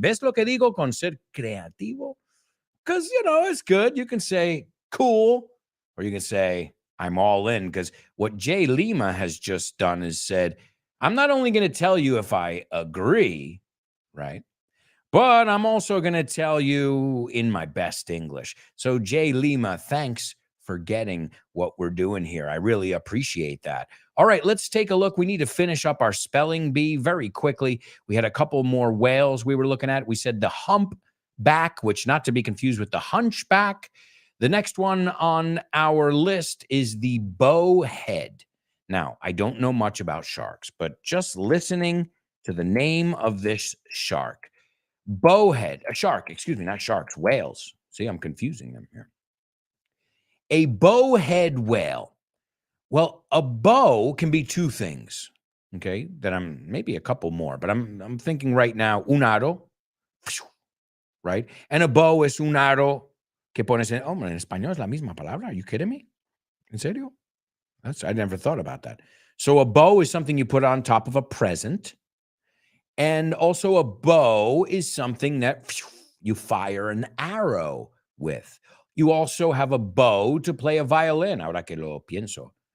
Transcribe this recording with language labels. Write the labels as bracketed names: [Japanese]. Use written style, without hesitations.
[Spanish] ¿Ves lo que digo con ser creativo? [English] Because, it's good. You can say cool, or you can say I'm all in, because what Jay Lima has just done is said, I'm not only going to tell you if I agree, right? But I'm also going to tell you in my best English. So Jay Lima, thanks for getting what we're doing here. I really appreciate that. All right, let's take a look. We need to finish up our spelling bee very quickly. We had a couple more whales we were looking at. We said the humpback, which not to be confused with the hunchback. The next one on our list is the bowhead. Now, I don't know much about sharks, but just listening to the name of this shark, bowhead, a shark, excuse me, not sharks, whales. See, I'm confusing them here. A bowhead whale. Well, a bow can be 2 things, okay, that I'm maybe a couple more, but I'm thinking right now, [Spanish] un aro, [English] right? And a bow [Spanish] es un aro que pones en español es la misma palabra. [English] Are you kidding me? [Spanish] En serio? [English] I never thought about that. So a bow is something you put on top of a present. And also a bow is something that you fire an arrow with. You also have a bow to play a violin, [Spanish] ahora que lo pienso.